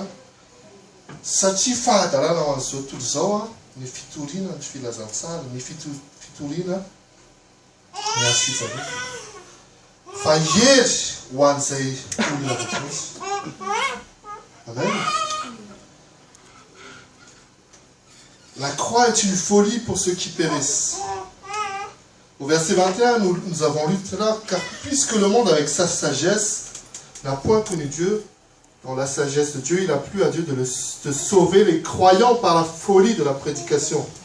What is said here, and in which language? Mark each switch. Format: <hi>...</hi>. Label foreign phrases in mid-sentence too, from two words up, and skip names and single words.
<mg>Satria fahadarana ho an'izao tontolo izao ny fitoriana ny filazantsara, ny fitoriana ny azo fijaliana. Fa hery ho an'izay olona rehetra. Amen.</mg> <fr>La croix est une folie pour ceux qui périssent. Au verset 21, nous avons lu tout à l'heure, car puisque le monde avec sa sagesse n'a point connu Dieu, dans la sagesse de Dieu, il a plu à Dieu de sauver les croyants par la folie de la prédication.</fr>